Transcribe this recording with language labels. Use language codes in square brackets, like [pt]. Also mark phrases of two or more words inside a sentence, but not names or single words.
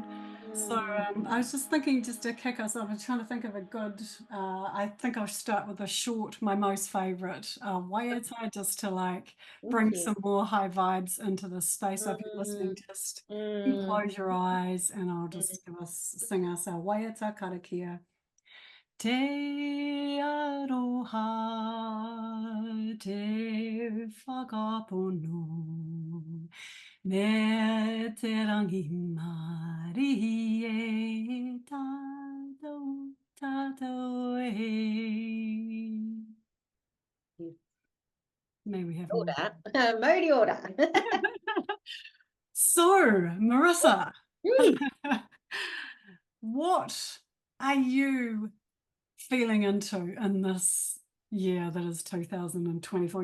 [en] So I was just thinking, just to kick us off, I was trying to think of a good, I think I'll start with a short, my most favourite, waiata, just to bring some more high vibes into this space. So if you're listening, just close your eyes and I'll just sing us our [mi] waiata karakia. Te aroha, te whakapono, me te rangi mari e tātou e. [en] May we have Order. Mauri order. So, Marissa, what are you feeling into in this year that is 2024?